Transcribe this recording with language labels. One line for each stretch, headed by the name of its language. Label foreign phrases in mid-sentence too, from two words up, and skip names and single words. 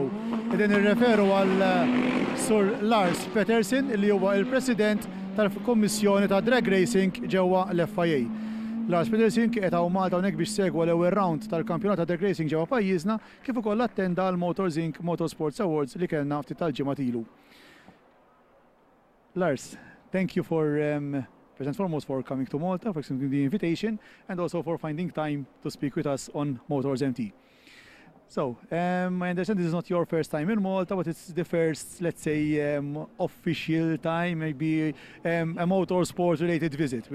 Maltese: Qegħdin nirreferu għal Sur Lars Petersen li huwa l-President tal-Kommissjoni ta'
English: Drag Racing
Maltese: ġewwa l-FIA. Lars Petersen qiegħed hawn Malta hawnhekk biex segwa l-ewwel round tal-kampjonat ta'
English: Drag Racing
Maltese: ġewwa pajjiżna kif ukoll attenda l-Motors Inc. Motorsports Awards li kellna ftit tal-ġimgħa ilu.
English: Lars, thank you for first and foremost for coming to Malta, for accepting the invitation, and also for finding time to speak with us on Motors MT. So, I understand this is not your first time in Malta, but it's the first, let's say, official time, maybe a motorsport-related visit.